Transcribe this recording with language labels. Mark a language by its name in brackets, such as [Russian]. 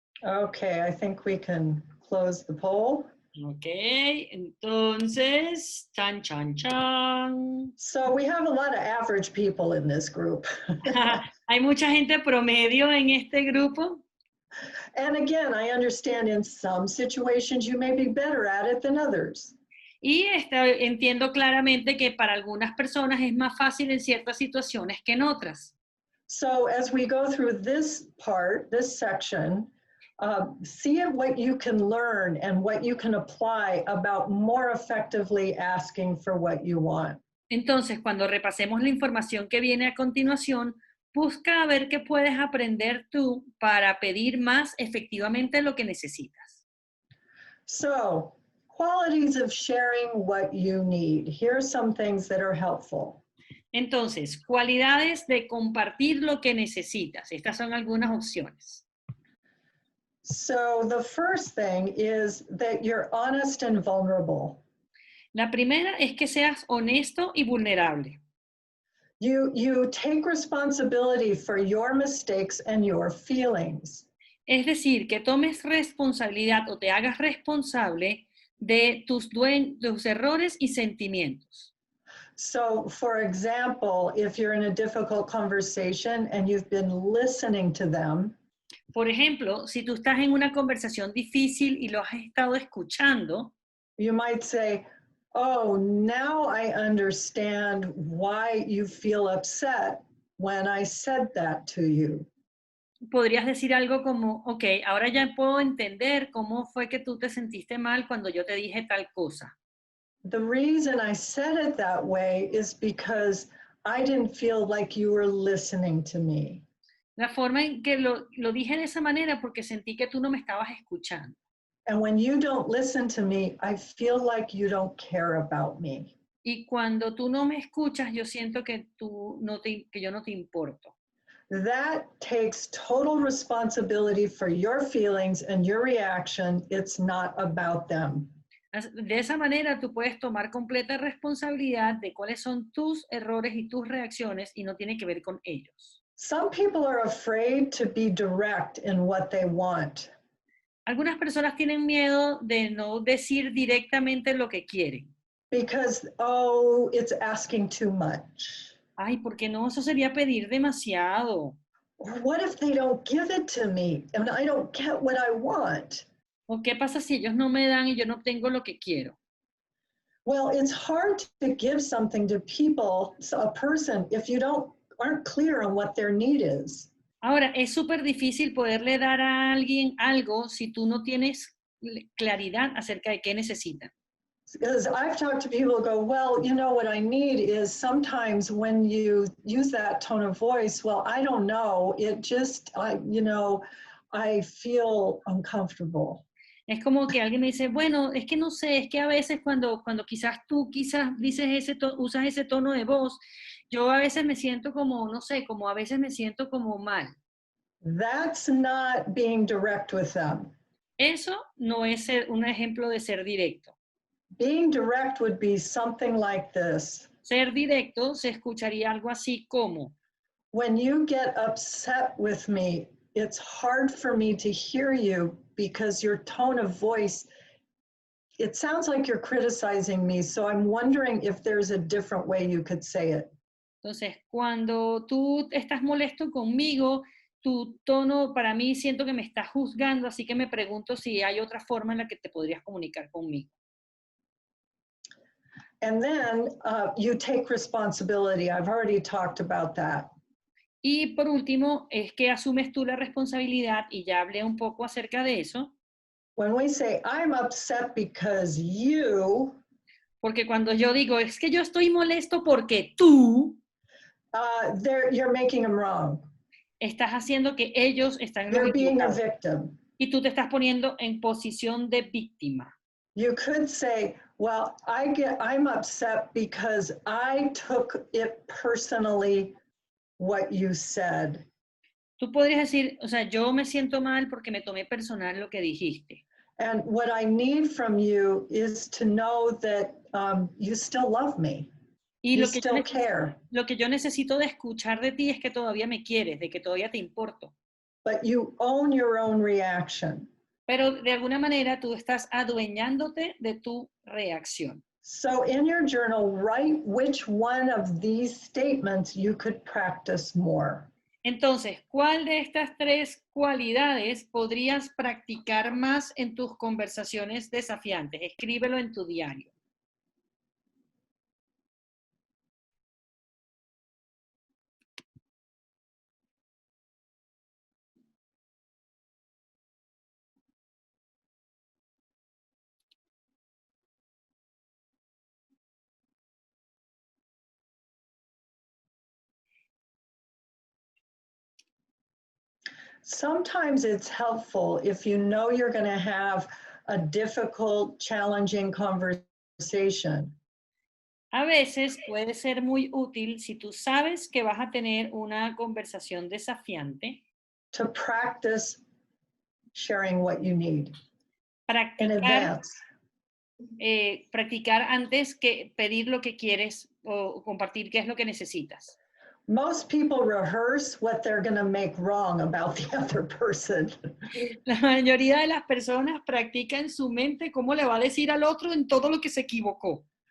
[English] Okay, I think we can close the poll. [Spanish] Ok, entonces, chan, chan, chan. [English] So we have a lot of average people in this group. [Spanish] Hay mucha gente promedio en este grupo. [English] And again, I understand in some situations you may be better at it than others. [Spanish] Y entiendo claramente que para algunas personas es más fácil en ciertas situaciones que en otras. [English] So as we go through this part, this section, see what you can learn and what you can apply about more effectively asking for what you want. [Spanish] Entonces, cuando repasemos la información que viene a continuación, busca a ver qué puedes aprender tú para pedir más efectivamente lo que necesitas. [English] So, qualities of sharing what you need. Here are some things that are helpful. [Spanish] Entonces, cualidades de compartir lo que necesitas. Estas son algunas opciones. [English] So the first thing is that you're honest and vulnerable. [Spanish] La primera es que seas honesto y vulnerable. [English] You take responsibility for your mistakes and your feelings. [Spanish] Es decir, que tomes responsabilidad o te hagas responsable de tus errores y sentimientos. [English] So, for example, if you're in a difficult conversation and you've been listening to them, [Spanish] por ejemplo, si tú estás en una conversación difícil y lo has estado escuchando, [English] you might say, oh, now I understand why you feel upset when I said that to you. [Spanish] Podrías decir algo como, ok, ahora ya puedo entender cómo fue que tú te sentiste mal cuando yo te dije tal cosa. [English] The reason I said it that way is because I didn't feel like you were listening to me. [Spanish] La forma en que lo dije de esa manera porque sentí que tú no me estabas escuchando. [English] And when you don't listen to me, I feel like you don't care about me. [Spanish] Y cuando tú no me escuchas, yo siento que yo no te importo. [English] That takes total responsibility for your feelings and your reaction. It's not about them. [Spanish] De esa manera tú puedes tomar completa responsabilidad de cuáles son tus errores y tus reacciones y no tiene que ver con ellos. [English] Some people are afraid to be direct in what they want. [Spanish] Algunas personas tienen miedo de no decir directamente lo que quieren. [English] Because, oh, it's asking too much. [Spanish] Ay, porque no, eso sería pedir demasiado. [English] Or what if they don't give it to me and I don't get what I want? [Spanish] ¿O qué pasa si ellos no me dan y yo no obtengo lo que quiero? [English] Well, it's hard to give something to people, a person, if you aren't clear on what their need is. [Spanish] Ahora, es súper difícil poderle dar a alguien algo si tú no tienes claridad acerca de qué necesitan. [English] Because I've talked to people who go, well, you know, what I need is sometimes when you use that tone of voice, well, I don't know, it just, I feel uncomfortable. [Spanish] Es como que alguien me dice, bueno, es que no sé, es que a veces cuando quizás tú dices usas ese tono de voz, yo a veces me siento como, no sé, como a veces me siento como mal. [English] That's not being direct with them. [Spanish] Eso no es un ejemplo de ser directo. [English] Being direct would be something like this. [Spanish] Ser directo se escucharía algo así como, [English] When you get upset with me, it's hard for me to hear you because your tone of voice, it sounds like you're criticizing me. So I'm wondering if there's a different way you could say it. [Spanish] entonces, cuando tú estás molesto conmigo, tu tono para mí siento que me estás juzgando, así que me pregunto si hay otra forma en la que te podrías comunicar conmigo. [English] And then you take responsibility. I've already talked about that. [Spanish] Y por último, es que asumes tú la responsabilidad, y ya hablé un poco acerca de eso, [English] When we say, I'm upset because you, [Spanish] porque cuando yo digo, es que yo estoy molesto porque tú, [English] you're making them wrong. [Spanish] estás haciendo que ellos están [English] You're being a [Spanish] equivocados, [English] victim. [Spanish] y tú te estás poniendo en posición de víctima. [English] You could say, well, I'm upset because I took it personally what you said. [Spanish] Tú podrías decir, o sea, yo me siento mal porque me tomé personal lo que dijiste. [English] And what I need from you is to know that you still love me. [Spanish] Y [English] You still care. [Spanish] lo que yo necesito de escuchar de ti es que todavía me quieres, de que todavía te importo. [English] But you own your own reaction. [Spanish] Pero de alguna manera tú estás adueñándote de tu reacción. [English] So in your journal, write which one of these statements you could practice more. [Spanish] Entonces, ¿cuál de estas tres cualidades podrías practicar más en tus conversaciones desafiantes? Escríbelo en tu diario. [English] Sometimes it's helpful if you know you're going to have a difficult, challenging conversation. [Spanish] A veces puede ser muy útil si tú sabes que vas a tener una conversación desafiante, [English] To practice sharing what you need in [Spanish] practicar, [English] advance. [Spanish] practicar antes que pedir lo que quieres o compartir qué es lo que necesitas. [English] Most people rehearse what they're going to make wrong about the other person. [Spanish] La mayoría de las personas practica en su mente cómo le va a decir al otro en todo lo que se equivocó.